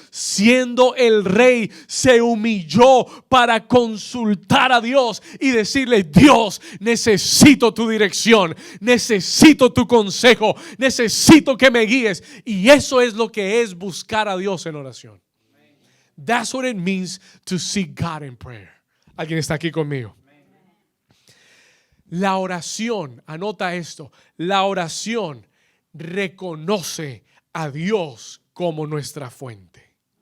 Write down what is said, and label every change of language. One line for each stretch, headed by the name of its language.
Spanish: Siendo el rey, se humilló para consultar a Dios y decirle: Dios, necesito tu dirección, necesito tu consejo, necesito que me guíes. Y eso es lo que es buscar a Dios en oración.
English: That's what it means to seek God in prayer.
Spanish: ¿Alguien está aquí conmigo? La oración, anota esto, la oración reconoce a Dios como nuestra fuente.